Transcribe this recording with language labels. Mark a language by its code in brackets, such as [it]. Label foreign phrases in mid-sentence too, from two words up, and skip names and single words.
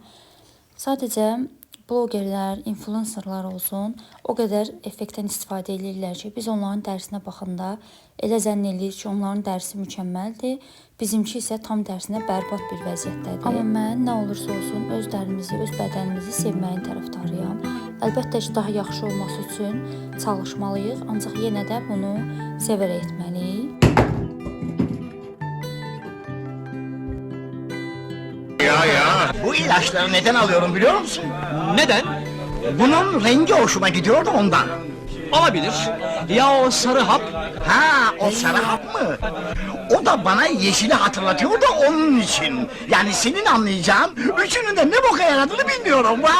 [az] Sadəcə blogerlər, influencerlar olsun, o qədər effektdən istifadə edirlər ki, biz onların dərisinə baxanda elə zənn edirik ki, onların dərisi mükəmməldir. Bizimki isə tam tərsinə bərbad bir vəziyyətdədir. Amma mən nə olursa olsun öz dərimizi, öz bədənimizi sevməyin tərəfdarıyam. Əlbəttə ki, daha yaxşı olması üçün çalışmalıyıq, ancaq yenə də bunu sevərək etməliyik. [tr] Bu ilaçları neden alıyorum biliyor musun? Neden? Bunun rengi hoşuma gidiyordu ondan. Olabilir. Ya o sarı hap? Ha, o sarı hap mı? O da bana yeşili hatırlatıyor da onun için. Yani senin anlayacağın üçünün de ne boka yaradığını bilmiyorum.